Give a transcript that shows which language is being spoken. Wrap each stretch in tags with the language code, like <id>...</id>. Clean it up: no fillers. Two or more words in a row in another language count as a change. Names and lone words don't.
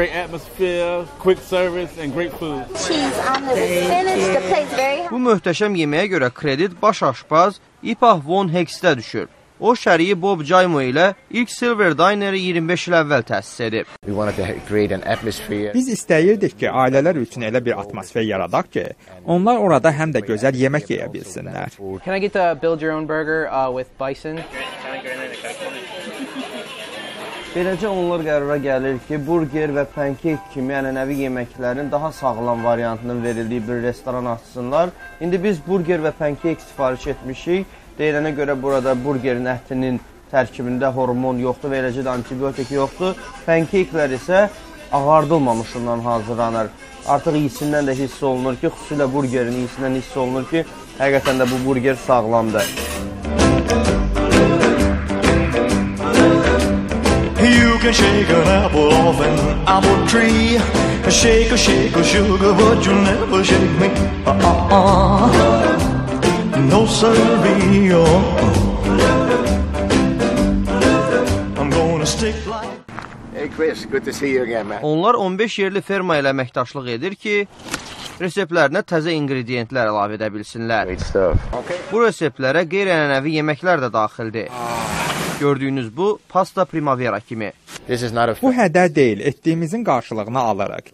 <az>Bu möhtəşəm yeməyə görə kredit baş aşpaz İpah Von Hextə düşür. O, şəriyi Bob Jaymo ilə ilk Silver Diner'i 25 il əvvəl təsis edib. Biz istəyirdik ki, ailələr üçün elə bir atmosfer yaradaq ki, onlar orada həm də gözəl yemək yeyə bilsinlər.</az> <en>Can I get the build your own burger with bison?</en> <az>Beləcə onlar qərara gəlir ki, burger və pankek kimi ənənəvi yeməklərin daha sağlam variantının verildiyi bir restoran açsınlar. İndi biz burger və pankek sifariş etmişik. Deyilənə görə burada burgerin ətinin tərkibində hormon yoxdur və eləcə də antibiotik yoxdur. Pankeklər isə ağardılmamışından hazırlanır. Artıq iyisindən də hiss olunur ki, xüsusilə burgerin iyisindən hiss olunur ki, həqiqətən də bu burger sağlamdır.</az> <en>You can shake an apple off an apple tree. Shake a sugar, but you'll never shake me. No siree, I'm gonna stick like. Hey Chris, good to see you again, man.</en> <az>Onlar 15 yerli ferma ilə əməkdaşlıq edir ki, reseptlərinə təzə ingrediyentlər əlavə edə bilsinlər. Bu reseptlərə qeyri-ənənəvi yeməklər də daxildir. Gördüyünüz bu pasta primavera kimi. Bu hədər deyil, etdiyimizin qarşılığını alırıq.</az>